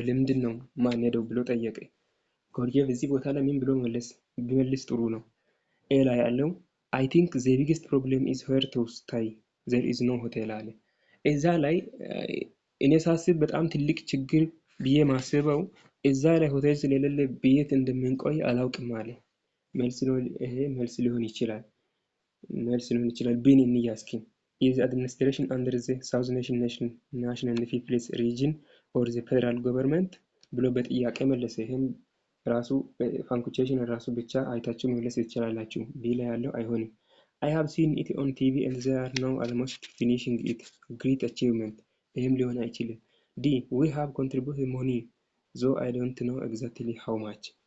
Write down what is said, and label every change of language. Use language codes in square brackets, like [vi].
[am] ለምንድነው ማንሄደው ብሎ ጠየቀ። ጎርጄ በዚህ ቦታ ላይ ምን ብሎ ቢመልስ ጥሩ ነው? ኤ ላይ ያለው [en] I think the biggest problem is where to stay. There is no hotel [am] አለ። እዛ ላይ እኔ ሳስብ በጣም ትልቅ ችግር ብዬ ማስበው እዛ ላይ ሆቴል ስለሌለ ቤት እንደምንቆይ አላውቅም አለ። ይሄ መልስ ሊሆን ይችላል። ቢን እንያስኪን [en] is administration under the South National People's Region or the federal government [am] ብሎ በጥያቄ መለሰ። ይሄም ራሱ ፋንክቹዌሽን ራሱ ብቻ አይታችሁ መመለስ ትችላላችሁ። ቢ ላይ ያለው አይሆንም። [en] I have seen it on TV and they are now almost finishing it. Great achievement. [am] ይሄም ሊሆን አይችልም። [en] ዲ we have contributed money though I don't know exactly how much.